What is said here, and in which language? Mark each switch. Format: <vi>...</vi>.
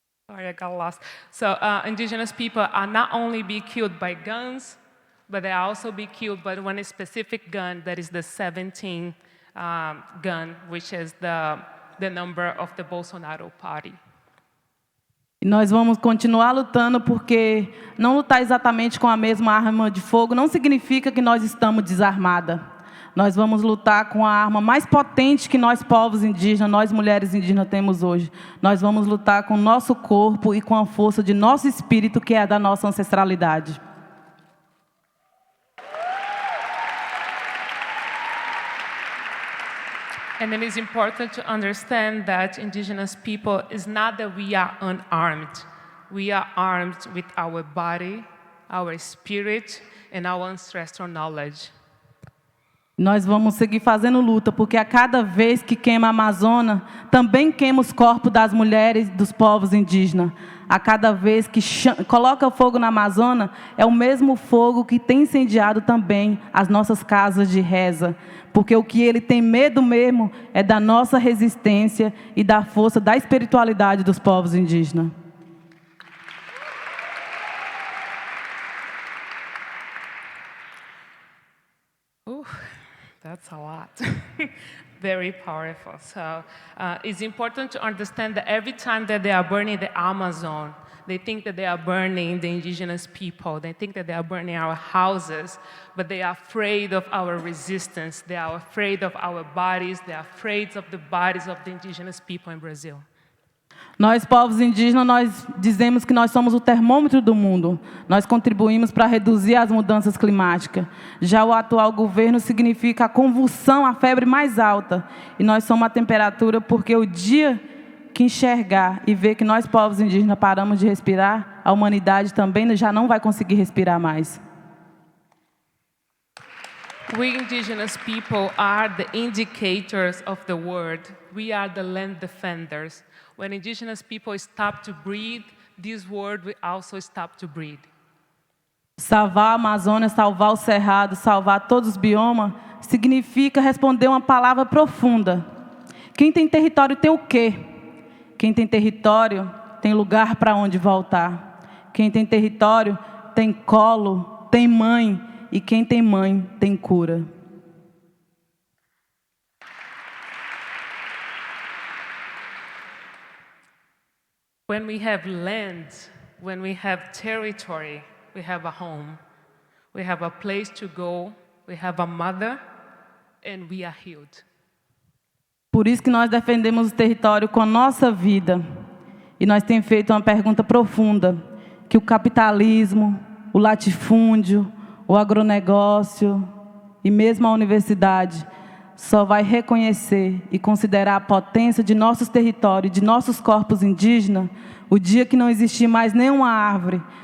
<en>Sorry, I got lost. So indigenous people are not only be killed by guns, but they also be killed by one specific gun, that is the 17 gun, which is the number of the Bolsonaro party.</en> <pt>E nós vamos continuar lutando porque não lutar exatamente com a mesma arma de fogo não significa que nós estamos desarmadas. Nós vamos lutar com a arma mais potente que nós povos indígenas, nós mulheres indígenas temos hoje. Nós vamos lutar com o nosso corpo e com a força de nosso espírito, que é da nossa ancestralidade.</pt> <en>And it is important to understand that indigenous people is not that we are unarmed. We are armed with our body, our spirit, and our ancestral knowledge.</en> <pt>Nós vamos seguir fazendo luta, porque a cada vez que queima a Amazônia, também queima os corpos das mulheres dos povos indígenas. A cada vez que coloca fogo na Amazônia, é o mesmo fogo que tem incendiado também as nossas casas de reza. Porque o que ele tem medo mesmo é da nossa resistência e da força da espiritualidade dos povos indígenas.</pt> <en>That's a lot. Very powerful. So it's important to understand that every time that they are burning the Amazon, they think that they are burning the indigenous people. They think that they are burning our houses, but they are afraid of our resistance. They are afraid of our bodies. They are afraid of the bodies of the indigenous people in Brazil.</en> <pt>Nós, povos indígenas, nós dizemos que nós somos o termômetro do mundo. Nós contribuímos para reduzir as mudanças climáticas. Já o atual governo significa a convulsão, a febre mais alta. E nós somos a temperatura porque o dia que enxergar e ver que nós, povos indígenas, paramos de respirar, a humanidade também já não vai conseguir respirar mais.</pt> <en>We indigenous people are the indicators of the world. We are the land defenders. When indigenous people stop to breathe, this world will also stop to breathe.</en> <pt>Salvar a Amazônia, salvar o Cerrado, salvar todos os biomas, significa responder uma palavra profunda. Quem tem território tem o quê? Quem tem território tem lugar para onde voltar. Quem tem território tem colo, tem mãe, e quem tem mãe tem cura.</pt> <en>When we have land, when we have territory, we have a home. We have a place to go, we have a mother, and we are healed.</en> <pt>Por isso que nós defendemos o território com a nossa vida. E nós temos feito uma pergunta profunda, que o capitalismo, o latifúndio, o agronegócio e mesmo a universidade só vai reconhecer e considerar a potência de nossos territórios, de nossos corpos indígenas, o dia que não existir mais nenhuma árvore.</pt>